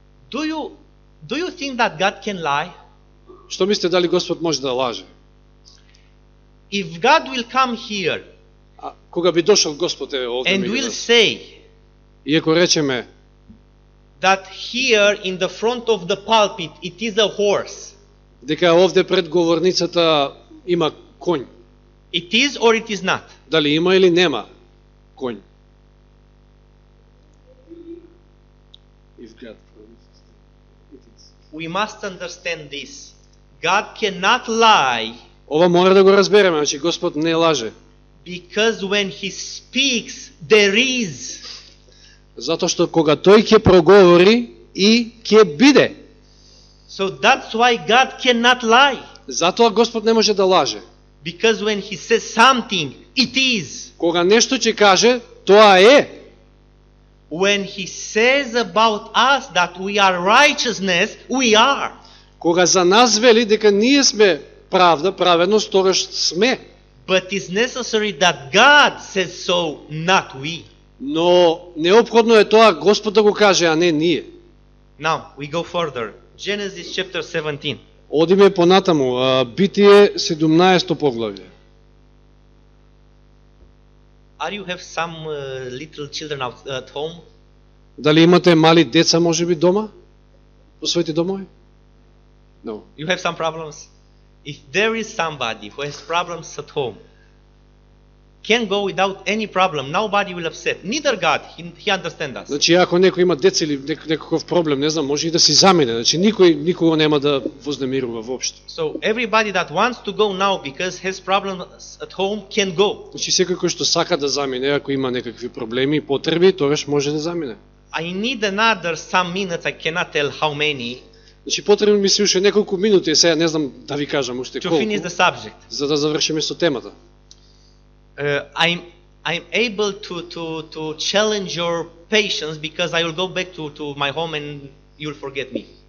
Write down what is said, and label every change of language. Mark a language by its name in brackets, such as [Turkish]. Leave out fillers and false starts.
[English] Do you think that God can lie? [Macedonian] Што мислите дали Господ може да лаже? [English] If God will come here [Macedonian] А кога би дошол Господ овде [English] and [Macedonian] меѓу [English] will [Macedonian] нас, [English] say [Macedonian] и ако речеме [English] that here in the front of the pulpit it is a horse, [Macedonian] дека овде пред говорницата има конј, [English] it is or it is not? [Macedonian] дали има или нема конј? [English] If God promises, it is. We must understand this. God cannot lie, [Macedonian] Ова мора да го разбереме, значи Господ не лаже. [English] because when He speaks, there is. [Macedonian] Затоа што кога тој ќе проговори и ќе биде. [English] So that's why God cannot lie, [Macedonian] Затоа Господ не може да лаже. [English] because when He says something, it is. [Macedonian] Кога нешто ќе каже, тоа е. [English] When He says about us that we are righteousness, we are. [Macedonian] Кога за нас вели дека ние сме правда, праведност, тогаш сме. [English] But it's necessary that God says so, not we. [Macedonian] Но неопходно е тоа Господ да го каже, а не ние. [English] Now, we go further. Genesis chapter 17. [Macedonian] Одиме понатаму, Битие 17 поглавје. [English] Are you have some little children at home? [Macedonian] Дали имате мали деца можеби дома? Во своите домови? No. [English] You have some problems? If there is somebody who has problems at home, can go without any problem. Nobody will upset. Neither God. He understands us. [Macedonian] Значи ако некој има деца или некаков проблем, не знам, може и да си замине. Значи никој никога нема да вознемирува воопшто. [English] So everybody that wants to go now because has problems at home can go. [Macedonian] Значи секој кој што сака да замине, ако има некакви проблеми и потреби, тогаш може да замине. [English] I need another some minutes. I cannot tell how many [Macedonian] Значи потребно ми се уште неколку минути, сега не знам да ви кажам уште [English] to [Macedonian] колку, [English] finish the subject. [Macedonian] за да завршиме со темата. [English] I'm able to challenge your patience because I will go back to my home and you'll forget me.